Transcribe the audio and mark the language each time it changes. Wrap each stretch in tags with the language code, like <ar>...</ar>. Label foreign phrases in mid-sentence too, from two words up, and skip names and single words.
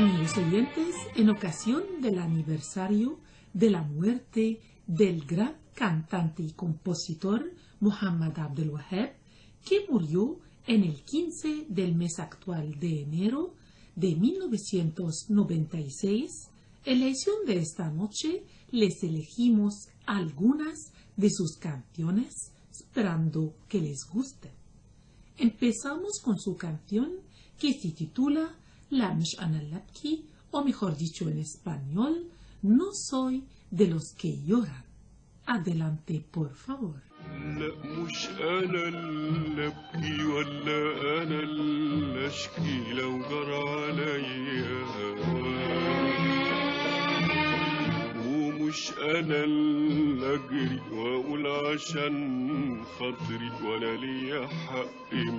<es>Queridos oyentes, en ocasión del aniversario de la muerte del gran cantante y compositor Muhammad Abdul Wahab, que murió en el 15 del mes actual de enero de 1996, en la edición de esta noche les elegimos algunas de sus canciones, esperando que les gusten. Empezamos con su canción que se titula La Mish Ana Labki, o mejor dicho en español, No soy de los que lloran. Adelante, por favor.</es> <ar>لا مش أنا اللي أبكي ولا أنا اللي أشكي لو جرى عليا ومش أنا اللي أجري وأقول عشان خاطري ولا ليا حق</ar>